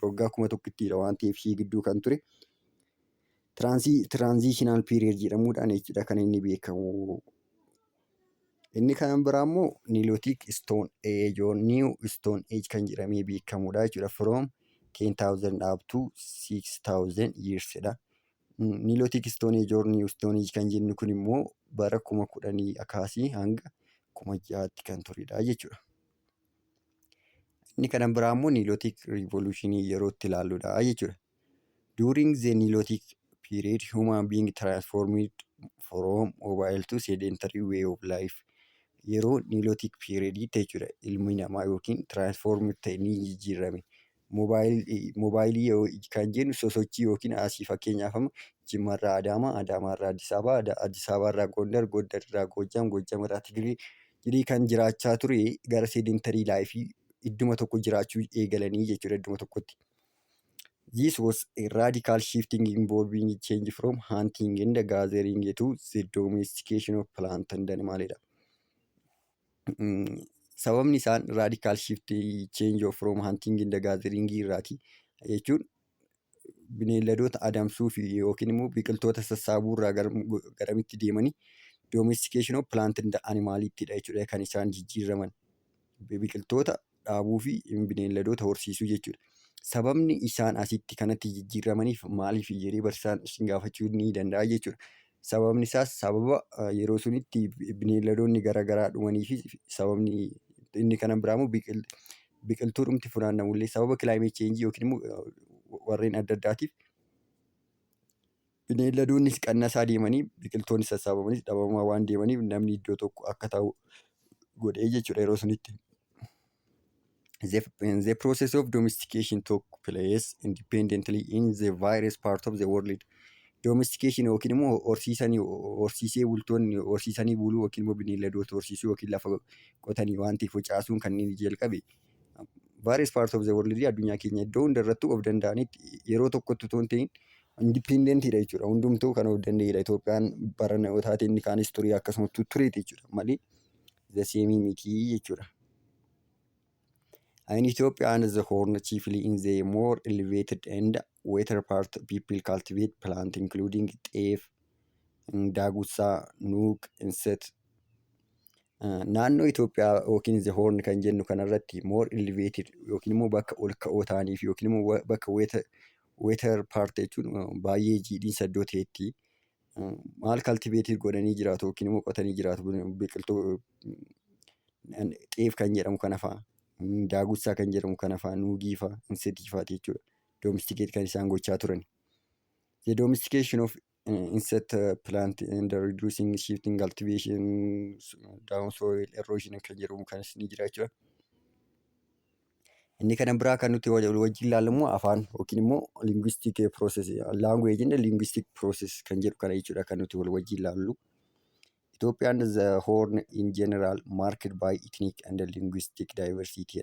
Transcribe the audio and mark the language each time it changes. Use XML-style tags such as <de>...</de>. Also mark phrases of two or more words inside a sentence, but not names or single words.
<om>Waggaa 1,000dha waan ta'eef ishee gidduu kan ture.</om> <en>Transitional period</en> <om>jedhamuudhaan jechuudha kan inni beekamu. Inni kan biraa immoo</om> <en>Neolithic Stone Age or New Stone Age</en> <om>kan jedhamee beekamudha jechuudha.</om> <en>From 10,000 up to 6,000 years dha. Neolithic Stone Age or New Stone Age</en> <om>kan jennu kun immoo bara 10,000 akaasii hanga 6,000tti kan turedha jechuudha. Inni kan biraa immoo</om> <en>Neolithic Revolution</en> <om>yeroo itti ilaalludha jechuudha.</om> <en>During the Neolithic period, human being transformed from mobile to sedentary way of life.</en> <om>Yeroo</om> <en>Neolithic period</en> <om>jechuudha ilmi namaa yookiin transformed ta'e ni jijjiirame. Moobaayilii kan jennu sosochii yookiin asii fakkeenyaaf Jimmaarraa Adaamaa, Adaamaarraa Addis Ababaa, Addis Ababaarraa Gondar, Gondarraa Goojjam, Goojjamarraa Tigirii kan jiraachaa ture gara</om> <en>sedentary life</en> <om>idduma tokko jiraachuu eegalanii jechuudha idduma tokkotti.</om> <en>This was a radical shifting involving change from hunting and gathering to the domestication of plant and animal.</en> <om>Sababni isaan</om> <en>radical shift change from hunting and gathering</en> <om>irraati jechuun bineeldota adamsuu fi yookiin immoo biqiltoota sassaabuu irraa garamitti deemanii</om> <en>domestication of plant and animalittidha</en> <om>jechuudha kan isaan jijjiiraman. Biqiltoota dhaabuu fi bineeldota horsiisuu jechuudha. Sababni isaan asitti kanatti jijjiiramaniif maaliif jedhee barsiisaan isin gaafachuu ni danda'a jechuudha. Sababni isaas sababa yeroo sunitti bineeldonni garaagaraa dhumanii fi sababni inni kana biraamoo biqiltuu dhumti funaannamullee sababa</om> <en>climate change</en> <om>yookiin immoo warreen adda addaatiif bineeldonnis qannasaa deemanii biqiltoonni sassaabamanis dhabamaa waan deemaniif namni iddoo tokko akka taa'u godhee jechuudha yeroo sunitti.</om> <en>The process of domestication took place independently in the various parts of the world.</en> <om>Domestication yookiin immoo horsiisee bultoonni horsiisanii buluu yookiin immoo bineeldota horsiisuu yookiin lafa qotanii waan ta'eef facaasuun kan inni jalqabe</om> <en>various parts of the world</en> <om>addunyaa keenya iddoo hundarrattuu of danda'anitti yeroo tokkotti otoo hin ta'in independentidha jechuudha. Hundumtuu kan of danda'edha. Itoophiyaan bara taatee inni kaanis turii akkasumatti tureeti jechuudha malee</om> <en>the same</en> <om>miti jechuudha.</om> <en>In Ethiopia and the Horn, chiefly in the more elevated and wetter part, people cultivate plants including teef, dagusaa, nuug, inset.</en> <om>Naannoo Itoophiyaa yookiin</om> <en>the Horn</en> <om>kan jennu kanarratti</om> <en>more elevated</en> <om>yookiin immoo bakka ol ka'oo ta'aniif yookiin immoo bakka</om> <en>wetter part</en> <om>jechuun baay'ee jiidhinsa iddoo ta'etti maal cultivate godhanii jiraatu yookiin immoo qotanii jiraatu biqiltuu teef kan jedhamu kana fa'a. Daagussaa kan jedhamu kana fa'a nuugii fa'a insetii fa'a jechuudha. Domesticate kan isaan gochaa turan.</om> <en>The domestication of insect plant and reducing shifting cultivation down soil erosion</en> <om>kan jedhamu kanis ni jira jechuudha. Inni kana biraa kan nuti wajjin ilaallu immoo afaan yookiin immoo</om> <en>linguistic process language and linguistic process</en> <om>kan jedhu kana jechuudha kan nuti wajjin ilaallu.</om> <en>Ethiopia and the Horn in general marked by ethnic and linguistic diversity.</en>